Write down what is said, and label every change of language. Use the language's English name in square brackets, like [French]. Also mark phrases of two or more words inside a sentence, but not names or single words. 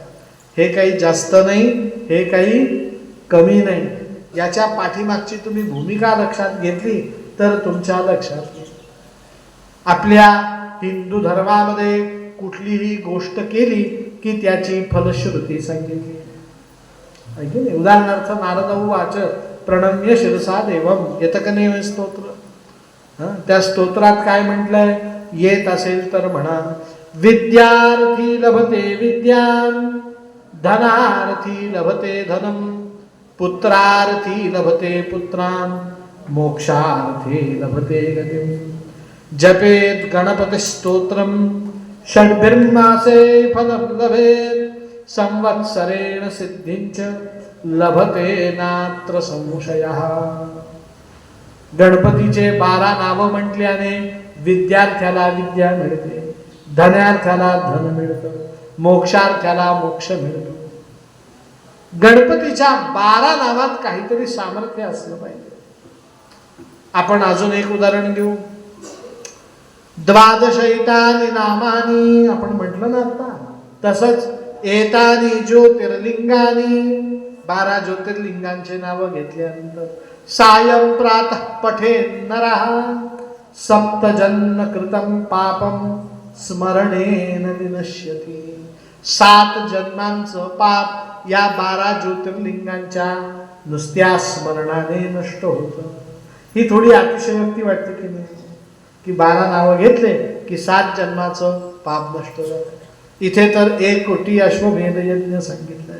[Marathi] हे काही जास्त नाही, हे काही कमी नाही. याच्या पाठीमागची तुम्ही भूमिका लक्षात घेतली तर तुमच्या लक्षात येईल. आपल्या हिंदू धर्मामध्ये कुठलीही गोष्ट केली की त्याची फलश्रुती सांगितली. [Sanskrit] उदाहरणार्थ नारद उवाच प्रणम्य शिरसा देवम, [Marathi] येतं का नाही स्तोत्र? त्या स्तोत्रात काय म्हटलंय? येत असेल तर म्हणा. [Sanskrit] विद्यार्थी लभते विद्यां, धनार्थी लभते धनम, पुत्रार्थी लभते पुत्रान, मोक्षार्थी लभते गतिम. जपेत गणपति स्तोत्रम षड्भिर्मासे फलं लभेत, संवत्सरेण सिद्धिंच लभते नात्र संशयः. [Marathi] गणपतीचे 12 नावं म्हटल्याने विद्यार्थ्याला विद्या मिळते, धनार्थ्याला धन मिळतं, मोक्षार्थ्याला मोक्ष मिळतो. गणपतीच्या 12 नावात काहीतरी सामर्थ्य असलं पाहिजे. आपण अजून एक उदाहरण घेऊ. 12 [Sanskrit] एतानि नामानी, [Marathi] आपण म्हटलं ना आता, तसंच [Sanskrit] एतानि ज्योतिर्लिंगानी, [Marathi] 12 ज्योतिर्लिंगांचे नाव घेतल्यानंतर [Sanskrit] सायं प्रातः पठेन नरः, सप्तजन्म कृतं पापम स्मरणेन विनश्यति. [Marathi] 7 जन्मांचं पाप या 12 ज्योतिर्लिंगांच्या नुसत्या स्मरणाने नष्ट होतं. ही थोडी अतिशयोक्ती वाटते की नाही? की 12 नावं घेतले की 7 जन्माचं पाप नष्ट झालं. इथे तर 1 कोटी अश्वमेध यज्ञ सांगितलंय.